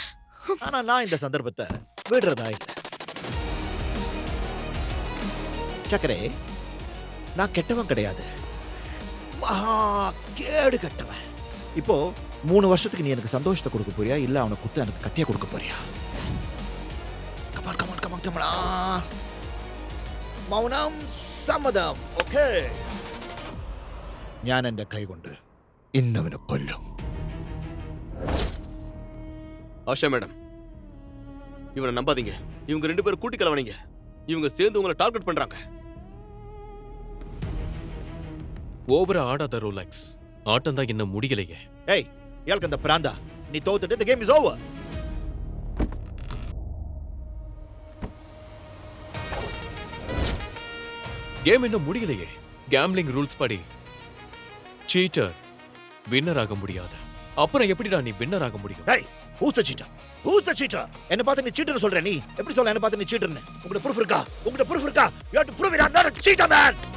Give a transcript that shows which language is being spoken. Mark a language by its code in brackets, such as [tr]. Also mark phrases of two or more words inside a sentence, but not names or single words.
[ta] ஆனா நான் இந்த சந்தர்ப்பத்தை விடுறதா இல்லை. சக்கரே, நான் கெட்டவன் கிடையாது, மகா கேடு கெட்டவன். இப்போ 3 வருஷத்துக்கு நீ எனக்கு சந்தோஷத்தை கொடுக்க போறியா, இல்ல அவனை குத்து எனக்கு கத்தியா கொடுக்க போறியா? [en] come on come on come on come on. [ml] மௌனம் സമ്മതം. ഓക്കേ, ഞാൻ എന്റെ കൈ കൊണ്ട് ഇന്നവനെ കൊല്ലും. [ta] ஆஷா மேடம், இவனை நம்பாதீங்க. இவங்க 2 பேரும் கூட்டி கலவனீங்க. இவங்க சேர்ந்து உங்களை டார்கெட் பண்றாங்க. ஓவரா ஆடாத ரோலக்ஸ். ஆட்டம் தான் இன்னும் முடியலையே. ஏய், இயாளுக்கு அந்த பிராந்தா, நீ தோத்துட்டு [en] the game is over. [ta] கேம் இன்னும் முடியலையே. [en] gambling rules [ta] படி சீட்டர் வின்னர் ஆக முடியாது. அப்புறம் எப்படிடா நீ வின்னர் ஆக முடியும்? ஏய், [en] who's the cheater? Who's the cheater? [ta] என்ன பார்த்து நீ cheater சொல்ற? நீ எப்படி சொல்ற என்ன பார்த்து நீ cheater-னு? உங்கட proof இருக்கா? உங்கட proof இருக்கா? [en] You have to prove it. I'm not a cheater, man.